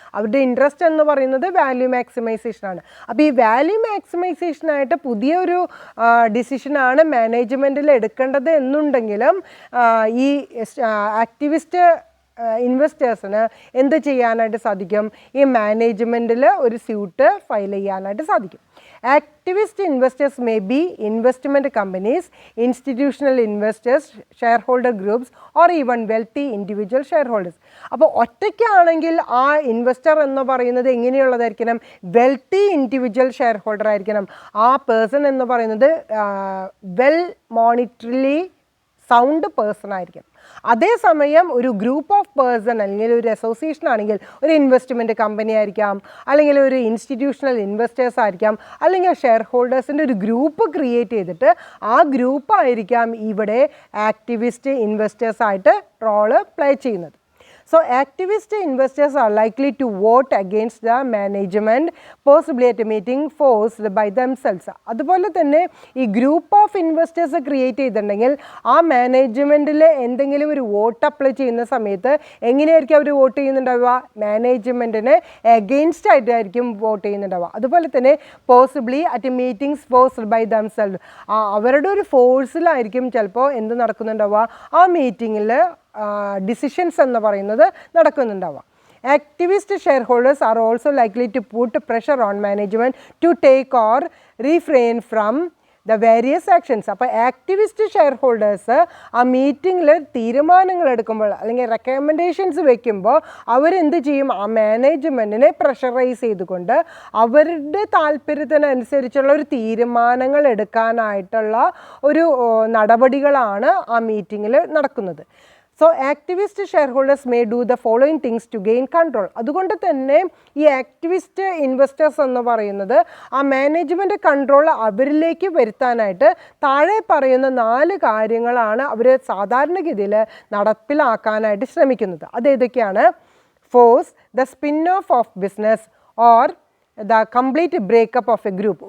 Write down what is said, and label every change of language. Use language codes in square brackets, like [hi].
[ml] അവരുടെ ഇൻട്രസ്റ്റ് എന്ന് പറയുന്നത് വാല്യൂ മാക്സിമൈസേഷനാണ്. അപ്പോൾ ഈ വാല്യൂ മാക്സിമൈസേഷനായിട്ട് പുതിയൊരു ഡിസിഷനാണ് മാനേജ്മെൻറ്റിൽ എടുക്കേണ്ടത് എന്നുണ്ടെങ്കിലും ഈ ആക്ടിവിസ്റ്റ് ഇൻവെസ്റ്റേഴ്സിന് എന്ത് ചെയ്യാനായിട്ട് സാധിക്കും? ഈ മാനേജ്മെൻറ്റിൽ ഒരു സ്യൂട്ട് ഫയൽ ചെയ്യാനായിട്ട് സാധിക്കും. [en] Activist investors may be investment companies, institutional investors, shareholder groups, or even wealthy individual shareholders. [ml] അപ്പോൾ ഒറ്റയ്ക്കാണെങ്കിൽ ആ ഇൻവെസ്റ്റർ എന്ന് പറയുന്നത് എങ്ങനെയുള്ളതായിരിക്കണം? വെൽത്തി ഇൻഡിവിജ്വൽ ഷെയർ ഹോൾഡർ ആയിരിക്കണം. ആ പേഴ്സൺ എന്ന് പറയുന്നത് വെൽ മോണിറ്ററിലി സൗണ്ട് പേഴ്സൺ ആയിരിക്കും. അതേസമയം ഒരു ഗ്രൂപ്പ് ഓഫ് പേഴ്സൺ അല്ലെങ്കിൽ ഒരു അസോസിയേഷൻ ആണെങ്കിൽ ഒരു ഇൻവെസ്റ്റ്മെൻറ്റ് കമ്പനി ആയിരിക്കാം, അല്ലെങ്കിൽ ഒരു ഇൻസ്റ്റിറ്റ്യൂഷണൽ ഇൻവെസ്റ്റേഴ്സ് ആയിരിക്കാം, അല്ലെങ്കിൽ ഷെയർ ഹോൾഡേഴ്സിൻ്റെ ഒരു ഗ്രൂപ്പ് ക്രിയേറ്റ് ചെയ്തിട്ട് ആ ഗ്രൂപ്പായിരിക്കാം ഇവിടെ ആക്ടിവിസ്റ്റ് ഇൻവെസ്റ്റേഴ്സായിട്ട് റോള് പ്ലേ ചെയ്യുന്നത്. [en] So activist investors are likely to vote against the management, possibly at a meeting forced by themselves. [ml] അതുപോലെ തന്നെ ഈ ഗ്രൂപ്പ് ഓഫ് ഇൻവെസ്റ്റേഴ്സ് ക്രിയേറ്റ് ചെയ്തിട്ടുണ്ടെങ്കിൽ ആ മാനേജ്മെൻറ്റിൽ എന്തെങ്കിലും ഒരു വോട്ട് അപ്ലൈ ചെയ്യുന്ന സമയത്ത് എങ്ങനെയായിരിക്കും അവർ വോട്ട് ചെയ്യുന്നുണ്ടാവുക? മാനേജ്മെൻറ്റിന് എഗെയിൻസ്റ്റ് ആയിട്ടായിരിക്കും വോട്ട് ചെയ്യുന്നുണ്ടാവുക. അതുപോലെ തന്നെ [en] possibly at meetings forced by themself, [ml] അവരുടെ ഒരു ഫോഴ്സിലായിരിക്കും ചിലപ്പോൾ എന്ത് നടക്കുന്നുണ്ടാവുക? ആ മീറ്റിങ്ങിൽ ഡിസിഷൻസ് എന്ന് പറയുന്നത് നടക്കുന്നുണ്ടാവാം. [en] Activist shareholders are also likely to put pressure on management to take or refrain from the various actions. [ml] അപ്പോൾ ആക്ടിവിസ്റ്റ് ഷെയർ ഹോൾഡേഴ്സ് ആ മീറ്റിങ്ങിൽ തീരുമാനങ്ങൾ എടുക്കുമ്പോൾ അല്ലെങ്കിൽ റെക്കമെൻഡേഷൻസ് വെക്കുമ്പോൾ അവരെന്ത് ചെയ്യും? ആ മാനേജ്മെൻറ്റിനെ പ്രഷറൈസ് ചെയ്തുകൊണ്ട് അവരുടെ താല്പര്യത്തിനനുസരിച്ചുള്ള ഒരു തീരുമാനങ്ങൾ എടുക്കാനായിട്ടുള്ള ഒരു നടപടികളാണ് ആ മീറ്റിങ്ങിൽ നടക്കുന്നത്. [en] So activist shareholders may do the following things to gain control. [ml] അതുകൊണ്ട് തന്നെ ഈ ആക്ടിവിസ്റ്റ് ഇൻവെസ്റ്റേഴ്സ് എന്ന് പറയുന്നത് ആ മാനേജ്മെൻറ്റ് കൺട്രോൾ അവരിലേക്ക് വരുത്താനായിട്ട് താഴെ പറയുന്ന 4 കാര്യങ്ങളാണ് അവർ സാധാരണഗതിയിൽ നടപ്പിലാക്കാനായിട്ട് ശ്രമിക്കുന്നത്. അതേതൊക്കെയാണ്? [en] Force the spin off business or the complete breakup of a group.